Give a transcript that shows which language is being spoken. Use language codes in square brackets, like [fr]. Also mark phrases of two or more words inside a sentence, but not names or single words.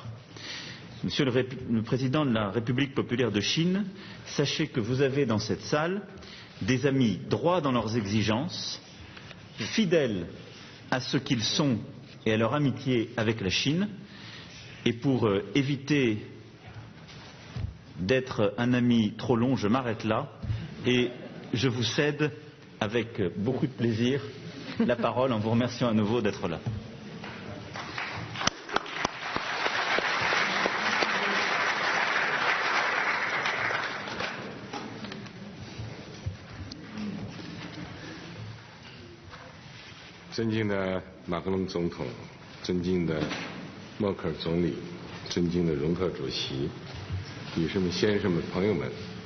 [fr] Monsieur le Président de la République populaire de Chine, sachez que vous avez dans cette salle des amis droits dans leurs exigences, fidèles à ce qu'ils sont et à leur amitié avec la Chine. Et pour éviter d'être un ami trop long, je m'arrête là et je vous cède avec beaucoup de plaisir la parole en vous remerciant à nouveau d'être là. [zh] 尊敬的马克龙总统，尊敬的默克尔总理，尊敬的容克主席，女士们、先生们、朋友们